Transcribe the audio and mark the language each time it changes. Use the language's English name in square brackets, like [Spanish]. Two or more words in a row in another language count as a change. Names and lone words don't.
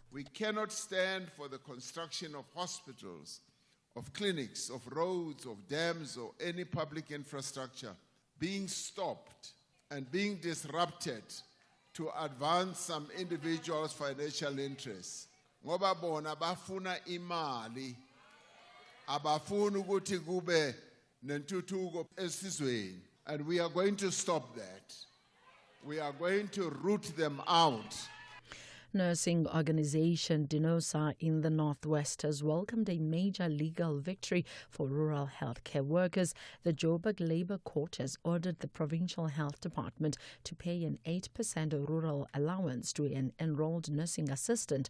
[English] We cannot stand for the construction of hospitals, of clinics, of roads, of dams, or any public infrastructure being stopped and being disrupted to advance some individuals' financial interests. [Zulu] Ngoba bona bafuna imali, abafuna ukuthi kube nentuthuko esizweni. [English] And we are going to stop that. We are going to root them out. Nursing organization Dinosa in the Northwest has welcomed a major legal victory for rural healthcare workers. The Joburg Labour Court has ordered the Provincial Health Department to pay an 8% rural allowance to an enrolled nursing assistant.